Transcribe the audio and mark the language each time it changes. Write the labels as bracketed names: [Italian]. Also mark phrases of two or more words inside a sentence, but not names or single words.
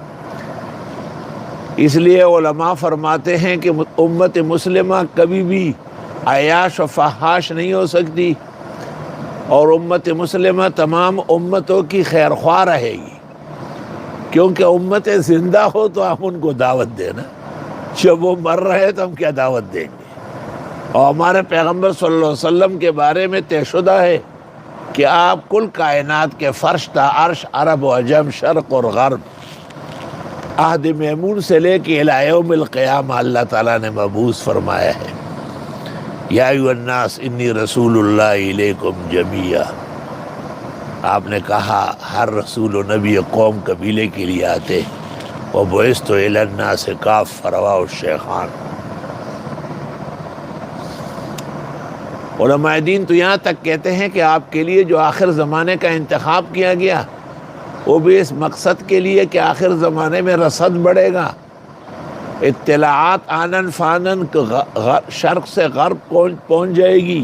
[Urdu] اس لیے علماء فرماتے ہیں کہ امت مسلمہ کبھی بھی عیاش و فحاش نہیں ہو سکتی، اور امت مسلمہ تمام امتوں کی خیر خواہ رہے گی، کیونکہ امت زندہ ہو تو ہم ان کو دعوت دینا، جب وہ مر رہے تو ہم کیا دعوت دیں گے۔ اور ہمارے پیغمبر [Arabic] صلی اللہ علیہ وسلم [Urdu] کے بارے میں طے شدہ ہے کہ آپ کل کائنات کے فرش تا عرش، عرب و عجم، شرق اور غرب، عہد میمون سے لے کے [Arabic] الی یوم القیامہ [Urdu] اللہ تعالیٰ نے مبعوث فرمایا ہے۔ [Arabic] یا ایھا الناس انی رسول اللہ الیکم جمیعا۔ [Urdu] آپ نے کہا ہر رسول و نبی قوم قبیلے کے لیے آتے، [Arabic] وبعثت الی الناس کافۃ رواه الشیخان۔ [Urdu] علماء دین تو یہاں تک کہتے ہیں کہ آپ کے لیے جو آخر زمانے کا انتخاب کیا گیا وہ بھی اس مقصد کے لیے کہ آخر زمانے میں رصد بڑھے گا، اطلاعات آنن فانن شرق سے غرب پہنچ جائے گی۔